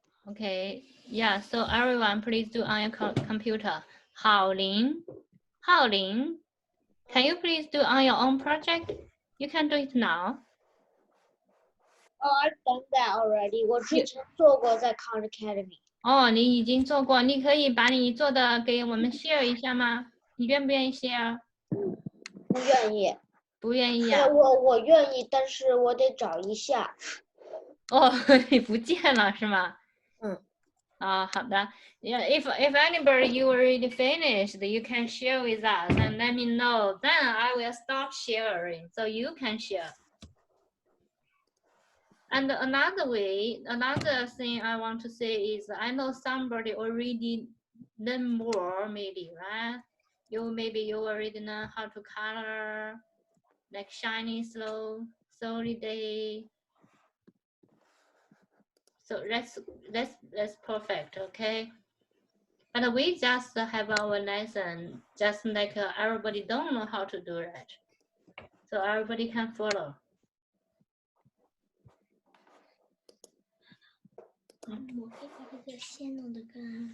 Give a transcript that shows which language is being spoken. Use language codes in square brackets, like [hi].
[en] Okay, yeah, so everyone please do on your computer. Haolin, can you please do on your own project? You can do it now. Oh, I've done that already. [zh] 我之前做过在 Khan Academy. 哦，你已经做过，你可以把你做的给我们 share 一下吗？你愿不愿意 share？不愿意。不愿意呀、我愿意，但是我得找一下。哦，你不见了是吗？嗯。啊，好的。 [en] Yeah, if anybody you already finished, you can share with us and let me know. Then I will stop sharing so you can share. And another thing I want to say is I know somebody already learn more, maybe, right? Maybe you already know how to color, like shiny, slow, solid. So that's perfect, okay? But we just have our lesson, just like everybody don't know how to do it. So everybody can follow. [zh] 我可以把这个线弄得更